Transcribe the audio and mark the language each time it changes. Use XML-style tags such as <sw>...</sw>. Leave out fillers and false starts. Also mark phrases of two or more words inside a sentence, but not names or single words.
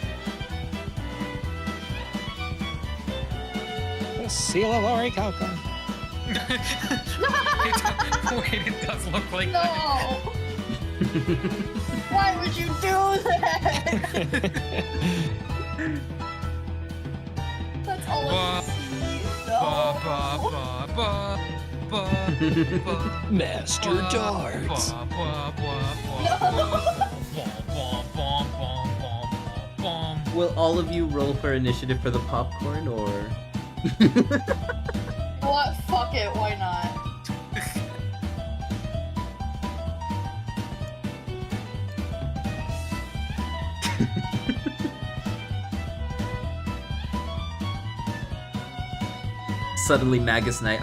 <en>The seal of Orichalcum. Wait, it does look like No! that. Why would you do that? That's all I Ba- see. Ba, No. ba, ba, ba, ba, Master ba, Darts. ba, ba, ba, ba, ba, ba, ba, ba. Will all of you roll for initiative for the popcorn, or? What? Fuck it, why not? Suddenly Magus Knight.</en>